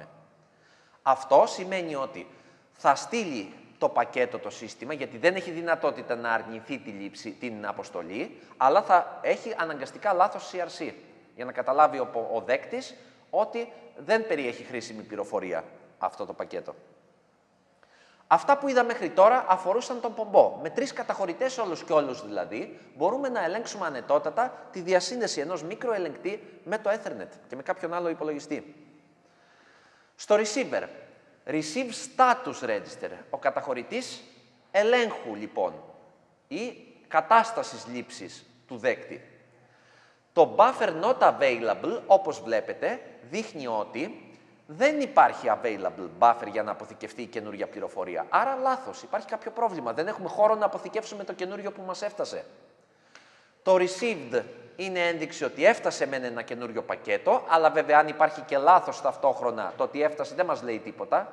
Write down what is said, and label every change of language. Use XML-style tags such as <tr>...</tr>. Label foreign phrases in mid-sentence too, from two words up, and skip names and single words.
<el>Αυτό σημαίνει ότι θα στείλει το πακέτο το σύστημα, γιατί δεν έχει δυνατότητα να αρνηθεί την αποστολή, αλλά θα έχει αναγκαστικά λάθος CRC, για να καταλάβει ο δέκτης ότι δεν περιέχει χρήσιμη πληροφορία αυτό το πακέτο. Αυτά που είδα μέχρι τώρα αφορούσαν τον πομπό. Με 3 καταχωρητές όλους και όλους δηλαδή, μπορούμε να ελέγξουμε ανετότατα τη διασύνδεση ενός μικροελεγκτή με το Ethernet και με κάποιον άλλο υπολογιστή.</el> <en>Στο receiver, receive status register,</en> <el>ο καταχωρητής ελέγχου λοιπόν ή κατάστασης λήψης του δέκτη.</el> <en>Το buffer not available,</en> <el>όπως βλέπετε, δείχνει ότι δεν υπάρχει</el> <en>available buffer</en> <el>για να αποθηκευτεί η καινούργια πληροφορία. Άρα λάθος, υπάρχει κάποιο πρόβλημα. Δεν έχουμε χώρο να αποθηκεύσουμε το καινούριο που μας έφτασε. Το received είναι ένδειξη ότι έφτασε με ένα καινούριο πακέτο, αλλά βέβαια αν υπάρχει και λάθος ταυτόχρονα, το ότι έφτασε δεν μας λέει τίποτα.</el>